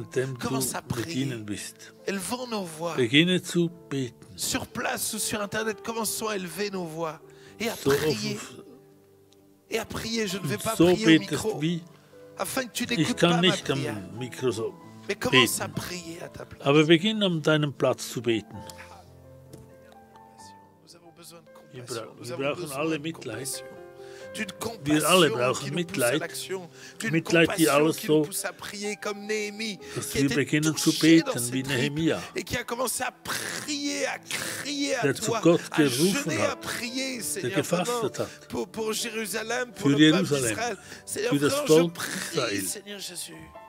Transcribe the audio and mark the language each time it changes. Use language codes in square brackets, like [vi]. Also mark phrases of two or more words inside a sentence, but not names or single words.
[fr] Commence à prier. Élevons nos voix. Sur place ou sur Internet, commençons à élever nos voix et à prier. Et à prier. Je ne vais pas prier au micro afin que tu n'écoutes pas ma prière. Mais commence à prier à ta place. [de] Aber beginn an deinem Platz zu beten. [fr] Nous avons besoin de compassion. [de] Wir brauchen alle Mitleid. Wir alle brauchen Mitleid. Mitleid, die alles so, dass wir beginnen zu beten wie Nehemia, der zu Gott gerufen hat, der gefastet hat für Jerusalem, für das Volk Israel.